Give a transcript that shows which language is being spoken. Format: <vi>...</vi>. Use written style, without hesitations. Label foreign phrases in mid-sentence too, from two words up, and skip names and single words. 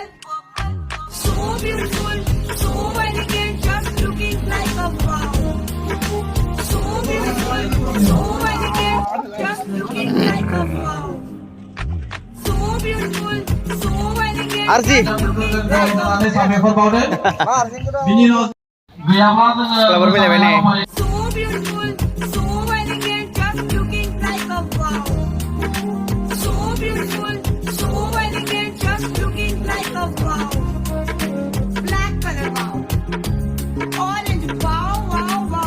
<en>So beautiful, so elegant, just looking like a wow. So beautiful, so elegant, just looking like a wow. So beautiful, so elegant, Arzi. just looking like a wow.</en> <brx>Sikhlafwr fैलायबाय नै.</brx> <en>So beautiful, so elegant, just looking like a wow. So beautiful, so elegant, just looking like a wow. Black color wow. Orange wow, wow, wow.</en>